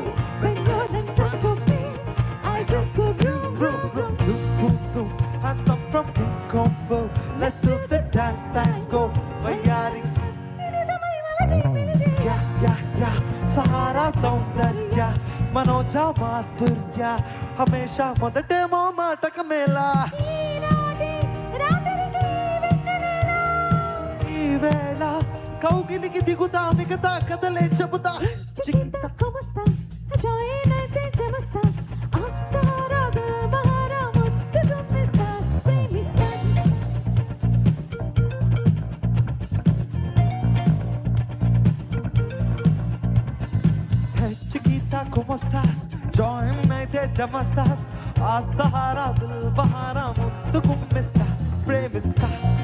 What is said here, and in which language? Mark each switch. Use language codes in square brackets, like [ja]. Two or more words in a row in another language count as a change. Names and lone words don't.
[en] When you're in front of me, I just go boom, Boom, boom, boom, boom, boom. Hands up from King Combo. Let's do the dance tango. Vayari. Yeah, yeah, yeah. [te] Sahara [hi] सौंदर्य मनोजा माधुर्य हमेशा [te] మొదటే మోమాటక మేళా ఈ వేళ కౌగిలికి దిగుతా మిగతా కథలే చెబుతా [es] chiquita cómo estás [te] జాయిన్ అయితే జమస్తాస్ అచ్చరా బహారా ముద్దు గుమ్మిస్తాస్ ప్రేమిస్తాస్ [es] chiquita ¿cómo estás? [te] Join అయితే జమస్తాస్ ఆ సహారా దిల్ బహారా ముద్దు గుమ్మిస్తా ప్రేమిస్తా